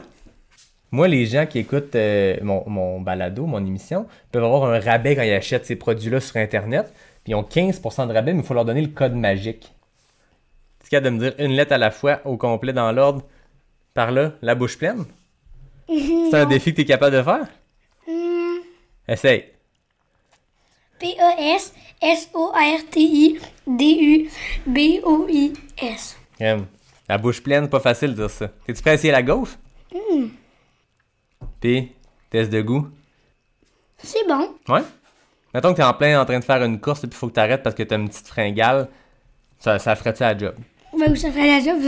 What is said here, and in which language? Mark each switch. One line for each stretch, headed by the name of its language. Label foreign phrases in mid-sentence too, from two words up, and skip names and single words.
French: Moi, les gens qui écoutent mon balado, mon émission, peuvent avoir un rabais quand ils achètent ces produits-là sur Internet. Puis ils ont 15% de rabais, mais il faut leur donner le code magique. Tu es capable de me dire une lettre à la fois, au complet, dans l'ordre, par là, la bouche pleine? C'est un défi que tu es capable de faire? Essaye. P-E-S-S-O-R-T-I-D-U-B-O-I-S. La bouche pleine, c'est pas facile de dire ça. T'es-tu prêt à essayer la gaufre? Puis, test de goût. C'est bon. Ouais? Mettons que t'es en train de faire une course et puis faut que t'arrêtes parce que t'as une petite fringale. Ça ferait-tu la job? Ben, ça ferait la job.